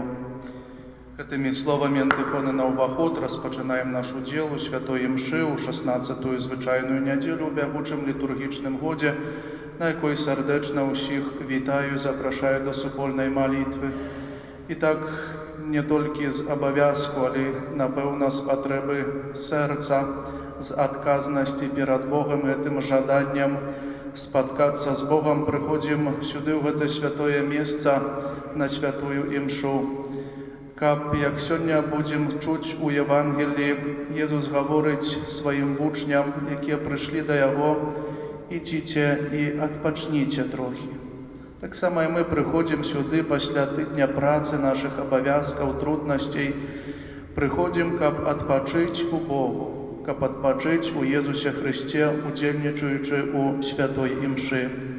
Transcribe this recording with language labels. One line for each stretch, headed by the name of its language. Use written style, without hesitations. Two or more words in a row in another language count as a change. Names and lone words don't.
Ukrainian: Этими словами антифони на уваход розпочинаємо нашу ділу Святої Мши у 16-ту звичайну неділю в бягучим літургічним годі, на якій сердечно усіх вітаю і запрошую до супольної молитви. І так, не тільки з обов'язку, але, напевно, з потреби серця, з відказності перед Богом і тим жаданням споткатися з Богом, приходимо сюди, в це святое місце, на святую Імшу. Каб, як сьогодні будемо чути у Євангелії, Єсус говорить своїм учням, які прийшли до Його: «Ідіть і відпочніть трохи». Так само і ми приходимо сюди після тижня праці, наших обов'язків, трудностей, приходимо, каб відпочити у Богу, каб відпочити у Єсусі Христі, удільничуючи у святої Імші.